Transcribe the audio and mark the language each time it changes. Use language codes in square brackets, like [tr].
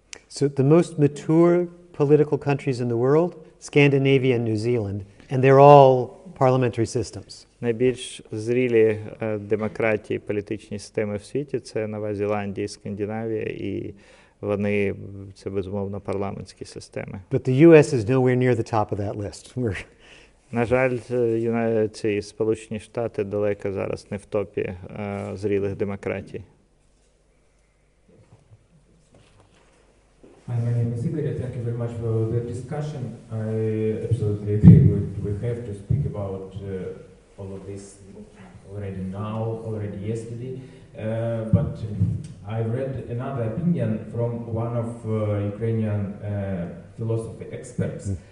[en] So the most mature political countries in the world, Scandinavia and New Zealand, and they're all parliamentary systems. [uk] Найбільш зрілі демократії, політичні системи в світі – це Нова Зеландія і Скандинавія, і вони, це безумовно парламентські системи. [en] But the US is nowhere near the top of that list. [uk] На жаль, ці Сполучені Штати далеко зараз не в топі зрілих демократій. [en] Hi, my name is Igor. Thank you very much for the discussion. I absolutely agree with we have to speak about all of this already yesterday. But I read another opinion from one of Ukrainian philosophy experts.